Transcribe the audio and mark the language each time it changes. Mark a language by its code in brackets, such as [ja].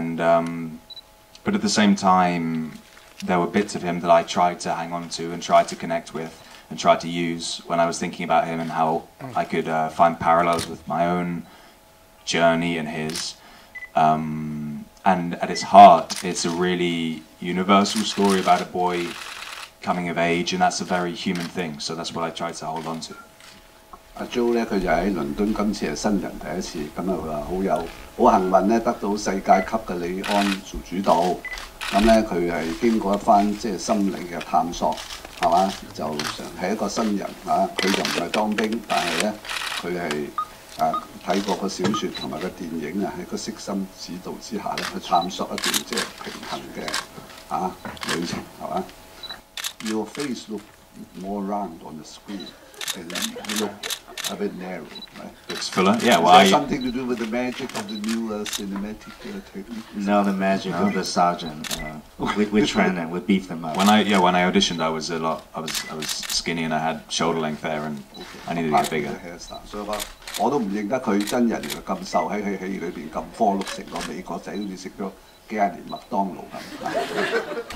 [en] And but at the same time, there were bits of him that I tried to hang on to and tried to connect with and tried to use when I was thinking about him and how I could find parallels with my own journey and his. And at its heart, it's a really universal story about a boy coming of age, and that's a very human thing. So that's what I tried to hold on to. [yue] 阿 Joe 咧，佢就喺倫敦，今次係新人第一次，咁啊佢話好幸運咧，得到世界級嘅李安做主導，咁咧佢係經過一番即係心理嘅探索，係嘛？就係一個新人啊，佢就唔係當兵，但係咧佢係睇過個小説同埋個電影啊，喺個悉心指導之下咧，去探索一段即係平衡嘅旅程，係嘛 ？ [en] Your face look more round on the screen, and you look a bit narrow, right? Looks fuller, yeah. Well, Is that something to do with the magic of the new cinematic technique? No, the magic of the sergeant. We train them, we beef them up. When I auditioned, I was skinny and I had shoulder length hair, and I needed to get bigger. [yue] 所以我都唔認得佢真人原來咁瘦，喺佢戲裏邊咁科碌，成個美國仔好似食咗幾廿年麥當勞咁。